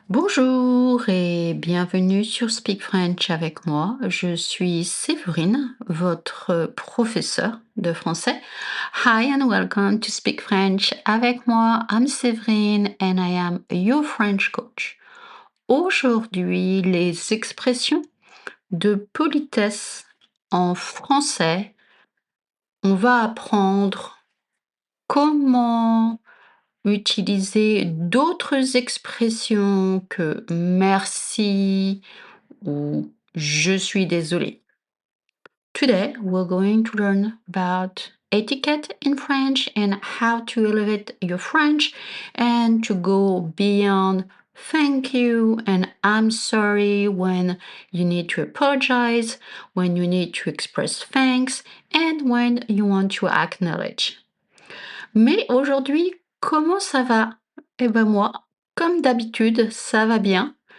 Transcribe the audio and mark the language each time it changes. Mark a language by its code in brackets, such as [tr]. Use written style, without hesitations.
[fr] Bonjour et bienvenue sur Speak French avec moi. Je suis Séverine, votre professeure de français. [en] Hi and welcome to Speak French avec moi. I'm Séverine and I am your French coach. [fr] Aujourd'hui, les expressions de politesse en français. On va apprendre comment utiliser d'autres expressions que merci ou je suis désolé. [en] Today, we're going to learn about etiquette in French and how to elevate your French and to go beyond thank you and I'm sorry when you need to apologize, when you need to express thanks, and when you want to acknowledge. [fr] Mais aujourd'hui, comment ça va? Eh ben moi, comme d'habitude, ça va bien.